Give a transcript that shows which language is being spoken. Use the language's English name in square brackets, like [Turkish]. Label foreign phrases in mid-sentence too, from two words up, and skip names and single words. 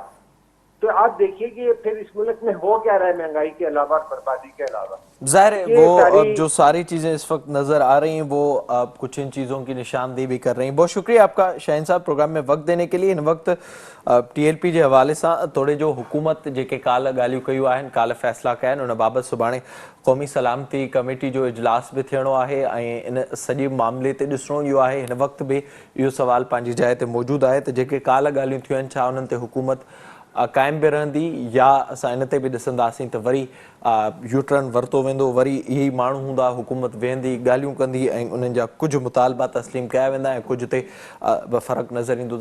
[Urdu] تو آپ دیکھیے کہ پھر اس ملک میں ہو کیا رہا ہے مہنگائی کے علاوہ اور بربادی کے علاوہ۔ ظاہر ہے وہ جو ساری چیزیں اس وقت نظر آ رہی ہیں وہ کچھ ان چیزوں کی نشاندہی بھی کر رہی ہیں۔ بہت شکریہ آپ کا شاہین صاحب پروگرام میں وقت دینے کے لیے۔ [Sindhi] ان وقت ٹی ایل پی کے حوالے سے تھوڑے جو حکومت جے کال ॻाल्हियूं कयूं आहिनि काल्ह फ़ैसिला कया आहिनि उन बाबति सुभाणे क़ौमी सलामती कमेटी जो इजलास बि थियणो आहे ऐं इन सॼे मामले ते ॾिसणो इहो आहे। हिन वक़्त बि इहो सवाल पंहिंजी जाइ ते मौजूदु आहे त जेके काल्ह ॻाल्हियूं थियूं आहिनि छा उन्हनि ते हुकूमत काइम बि रहंदी या असां इन ते बि ॾिसंदासीं त वरी यू टर्न वरितो वेंदो, वरी इहे ई माण्हू हूंदा, हुकूमत वेहंदी, ॻाल्हियूं कंदी ऐं उन्हनि जा कुझु मुतालबा तस्लीम कया वेंदा ऐं कुझु ते फ़र्क़ु नज़र ईंदो।